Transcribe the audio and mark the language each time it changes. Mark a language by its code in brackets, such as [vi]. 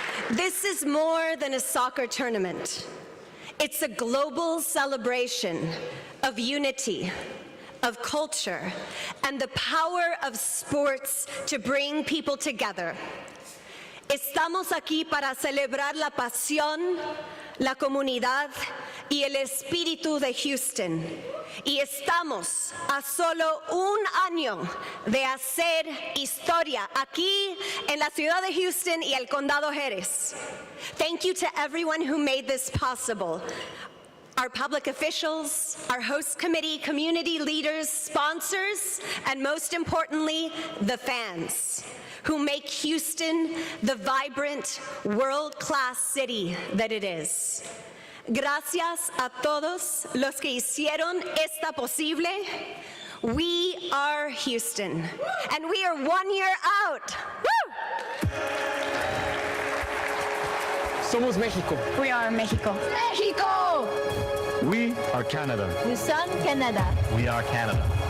[en] This is more than a soccer tournament. It's a global celebration of unity, of culture, and the power of sports to bring people together. [es] Estamos aquí para celebrar la pasión, la comunidad y el espíritu de Houston. Y estamos a solo un año de hacer historia aquí en la ciudad de Houston y el condado Jerez. [en] Thank you to everyone who made this possible. Our public officials, our host committee, community leaders, sponsors, and most importantly, the fans who make Houston the vibrant, world-class city that it is. [es] Gracias a todos los que hicieron esta posible. [en] We are Houston, and we are 1 year out. Woo! [es] Somos México. [en] We are Mexico. Mexico! We are Canada. [fr] Nous sommes Canada. [en] We are Canada.